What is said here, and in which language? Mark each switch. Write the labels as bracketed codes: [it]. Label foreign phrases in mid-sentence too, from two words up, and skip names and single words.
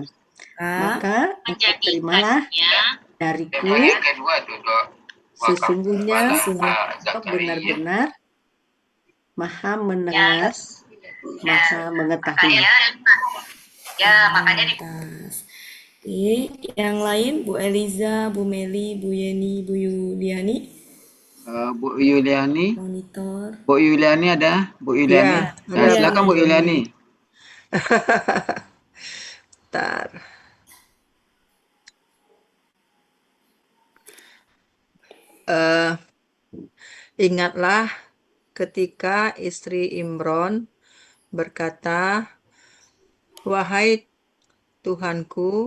[id] Maka engkau terimalah dariku, sesungguhnya engkau benar-benar maha mendengar, maha mengetahui. Oke, yang lain Bu Eliza, Bu Meli, Bu Yeni, Bu Yuliani. Bu Yuliani. Monitor. Bu Yuliani ada? Bu Yuliani. Ya, Nah, silakan Bu Yuliani. Bentar. Ingatlah ketika istri Imron berkata, wahai Tuhanku,